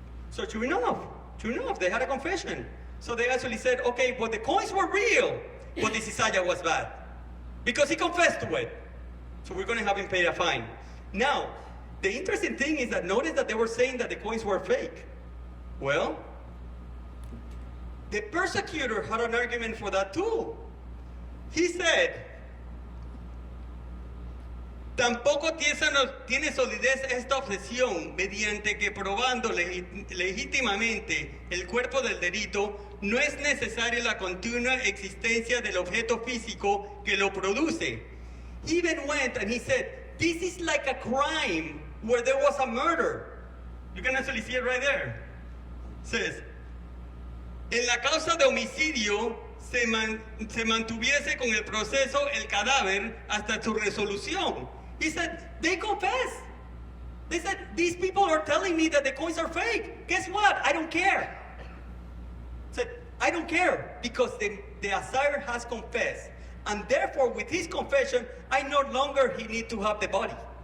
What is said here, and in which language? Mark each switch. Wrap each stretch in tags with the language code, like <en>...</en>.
<en>So true enough, they had a confession. So they actually said, okay, well, the coins were real, but the cizalla was bad. Because he confessed to it. So we're going to have him pay a fine. Now, the interesting thing is that notice that they were saying that the coins were fake. Well, the persecutor had an argument for that too. He said,</en> <es>tampoco tiene solidez esta objeción mediante que probando legítimamente el cuerpo del delito no es necesaria la continua existencia del objeto físico que lo produce.</es> <en>He even went and he said, this is like a crime where there was a murder. You can actually see it right there. It says,</en> <es>en la causa de homicidio se mantuviese con el proceso el cadáver hasta su resolución.</es> <en>He said, they confess. They said, these people are telling me that the coins are fake. Guess what? I don't care. He said, I don't care because the assayer has confessed. And therefore, with his confession, I no longer need to have the body.</en>